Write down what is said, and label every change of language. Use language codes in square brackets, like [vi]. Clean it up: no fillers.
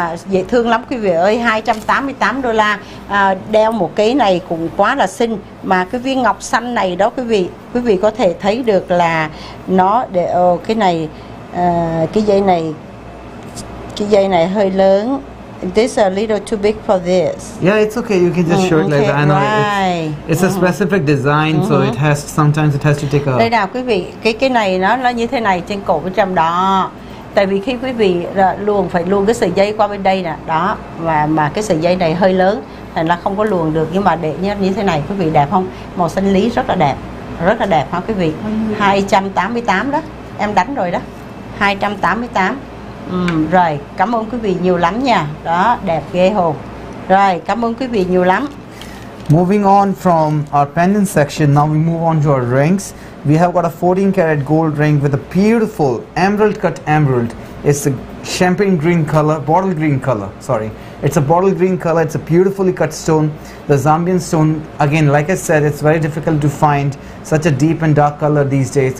[vi] Dễ thương lắm quý vị ơi, 288 đô la. Đeo một cái này cũng quá là xinh. Mà cái viên ngọc xanh này đó quý vị có thể thấy được là nó để cái này, cái dây này hơi lớn. [en] This a little too big for this. Yeah, it's okay. You can just show it like that. I know it's a specific design, so it has sometimes it has to take a. [vi] Đây nào quý vị, cái này nó như thế này trên cổ bên trong đó. Tại vì khi quý vị phải luồn cái sợi dây qua bên đây nè, đó, mà cái sợi dây này hơi lớn thành là không có luồn được, nhưng mà để như thế này quý vị, đẹp không? Màu xanh lý rất là đẹp ha quý vị. 288 đó, em đánh rồi đó, 288. Rồi, cảm ơn quý vị nhiều lắm nha. Đó, đẹp ghê hồn. Rồi, cảm ơn quý vị nhiều lắm. [en] Moving on from our pendant section, now we move on to our rings. We have got a 14 carat gold ring with a beautiful emerald cut emerald. It's a champagne green color, bottle green color, sorry. It's a bottle green color, it's a beautifully cut stone. The Zambian stone, again, like I said, it's very difficult to find such a deep and dark color these days.